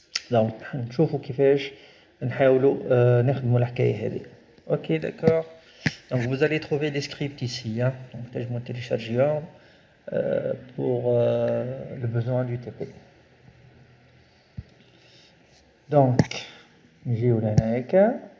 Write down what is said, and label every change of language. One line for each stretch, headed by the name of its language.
Arabic: donc نشوفوا كيفاش نحاولوا نخدموا الحكايه هذه.
French: OK d'accord. donc vous allez trouver les scripts ici, hein. donc je vais télécharger pour le besoin du TP.
Arabic: donc نجيو لهنا هكا.